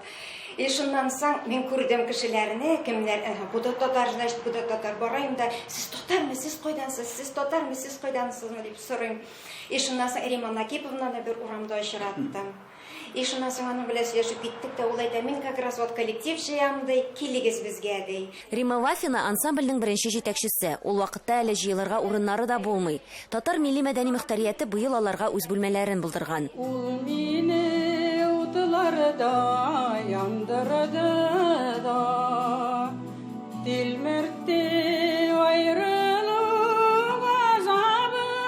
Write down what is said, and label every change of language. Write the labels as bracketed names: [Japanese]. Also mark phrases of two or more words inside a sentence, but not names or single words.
[Tatar] Шуннан соң мин күрдем кешеләрне, кемнәр, бу да татар, значит, бу да татар. Барайм да, сез татармы, сез кайдансыз, сез татармы, сез кайдансызмы дип сорыйм. Шуннан соң Римма Накиповнаны бер урамда очраттым. Шуннан соң аның белән сөйләшеп киттек тә, ул әйтә, мин [Russian] как раз вот [Tatar] коллектив җыям ди, килегез безгә ди. Римма Вафина ансамбльнең беренче җитәкчесе. Ул вакытта әле җыелырга урыннары да булмый. Татар милли мәдәни мөхтәрияте быел аларга үз бүлмәләрен булдырган. Ул мине утларда яндырды да, тилмертте аерылык азабы.